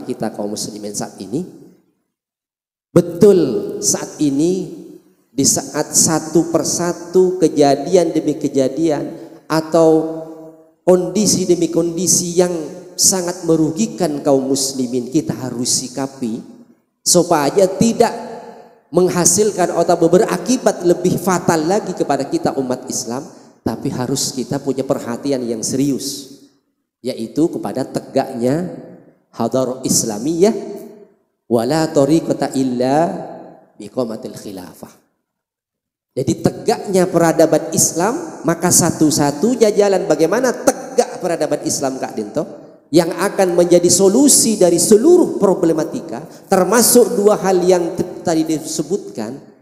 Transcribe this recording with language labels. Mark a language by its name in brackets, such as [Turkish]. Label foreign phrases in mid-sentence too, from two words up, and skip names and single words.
[Indonesian] kita kaum muslimin saat ini, betul saat ini di saat satu persatu kejadian demi kejadian atau kondisi demi kondisi yang sangat merugikan kaum muslimin, kita harus sikapi supaya tidak menghasilkan atau berakibat lebih fatal lagi kepada kita umat Islam. Tapi harus kita punya perhatian yang serius, yaitu kepada tegaknya [Arabic] حضارة إسلامية ولا طريقة إلا بإقامة الخلافة. [Indonesian] Jadi tegaknya peradaban Islam, maka satu-satunya jalan bagaimana tegak peradaban Islam Kak Dinto yang akan menjadi solusi dari seluruh problematika, termasuk 2 hal yang tadi disebutkan.